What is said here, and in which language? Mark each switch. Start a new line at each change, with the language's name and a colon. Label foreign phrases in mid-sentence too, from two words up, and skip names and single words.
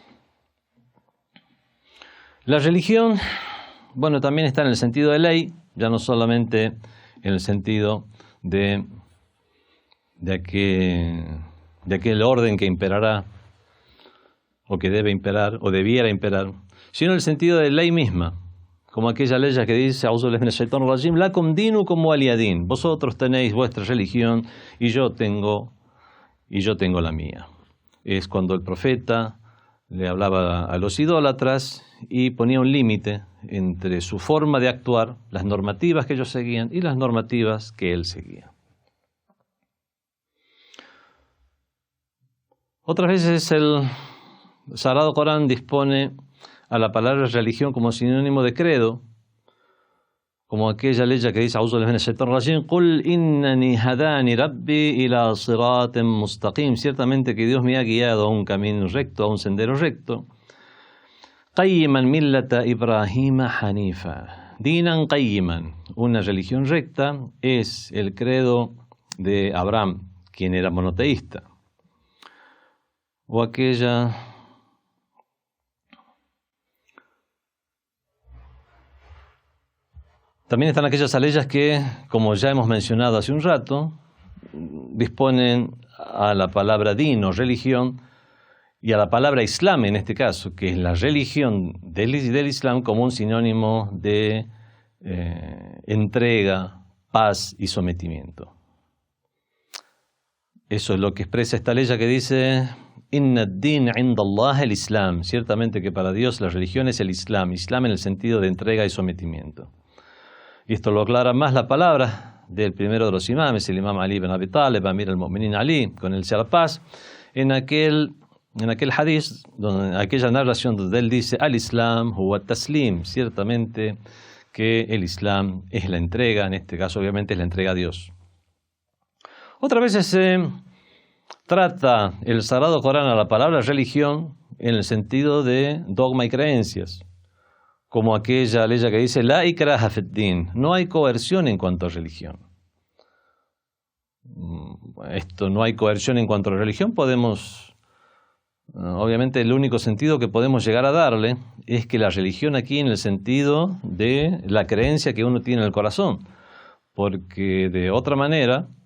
Spanish: La religión, bueno, también está en el sentido de ley, ya no solamente en el sentido de aquel orden que imperará, o que debe imperar, o debiera imperar, sino en el sentido de ley misma, como aquella ley que dice,
Arabic: لكم دينكم ولي دين,
Spanish: vosotros tenéis vuestra religión y yo tengo la mía. Es cuando el profeta le hablaba a los idólatras y ponía un límite entre su forma de actuar, las normativas que ellos seguían y las normativas que él seguía. Otras veces el Sagrado Corán dispone a la palabra religión como sinónimo de credo, como aquella ley que dice
Arabic: قل إنني هداني ربي إلى صراط مستقيم,
Spanish: ciertamente que Dios me ha guiado a un camino recto, a un sendero recto.
Arabic: قيما ملة إبراهيم حنيفا دينا قيما,
Spanish: una religión recta es el credo de Abraham, quien era monoteísta. O aquella también están aquellas leyes que, como ya hemos mencionado hace un rato, disponen a la palabra din o religión y a la palabra islam en este caso, que es la religión del islam como un sinónimo de entrega, paz y sometimiento. Eso es lo que expresa esta ley que dice
Arabic: إن الدين عند الله الإسلام.
Spanish: Ciertamente que para Dios la religión es el Islam, Islam en el sentido de entrega y sometimiento. Y esto lo aclara más la palabra del primero de los imames, el imam Ali ibn Abi Talib, Amir al-Mu'minin Ali, con el sea la paz, en aquel hadith, aquella narración donde él dice
Arabic: الإسلام هو التسليم,
Spanish: ciertamente que el Islam es la entrega, en este caso obviamente es la entrega a Dios. Otras veces se trata el Sagrado Corán a la palabra religión en el sentido de dogma y creencias, como aquella ley que dice
Arabic: لا إكراه في الدين,
Spanish: no hay coerción en cuanto a religión. Esto, no hay coerción en cuanto a religión, obviamente el único sentido que podemos llegar a darle es que la religión aquí en el sentido de la creencia que uno tiene en el corazón, porque de otra manera,